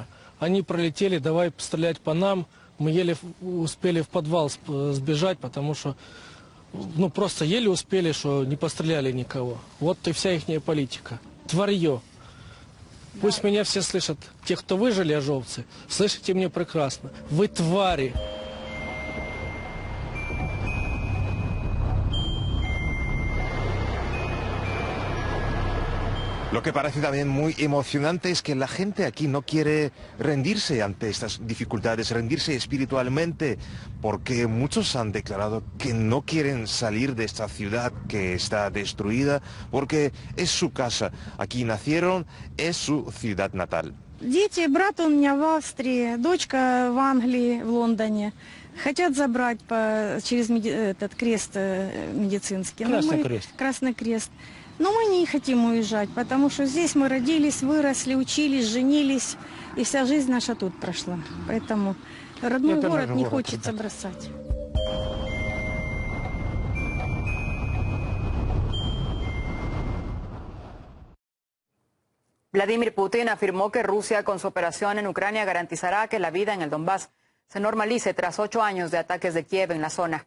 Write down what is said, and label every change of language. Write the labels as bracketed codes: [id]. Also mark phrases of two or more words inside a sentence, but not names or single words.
[ru] Они пролетели, давай стрелять по нам. Мы еле успели в подвал сбежать, потому что, ну, просто еле успели, что не постреляли никого. Вот и вся ихняя политика. Тварье. Пусть меня все слышат. Те, кто выжили, азовцы, слышите меня прекрасно. Вы твари. [es] Lo que parece también muy emocionante es que la gente aquí no quiere rendirse ante estas dificultades, rendirse espiritualmente, porque muchos han declarado que no quieren salir de esta ciudad que está destruida, porque es su casa. Aquí nacieron, es su ciudad natal. [ru] Дети, брат у меня в Австрии, дочка в Англии, в Лондоне. Хотят забрать через этот крест медицинский. Красный крест. Красный крест. Но мы не хотим уезжать, потому что здесь мы родились, выросли, учились, женились, и вся жизнь наша тут прошла. Поэтому родной город не хочется бросать. [es] Vladimir Putin afirmó que Rusia, con su operación en Ucrania, garantizará que la vida en el Donbass se normalice tras 8 años de ataques de Kiev en la zona.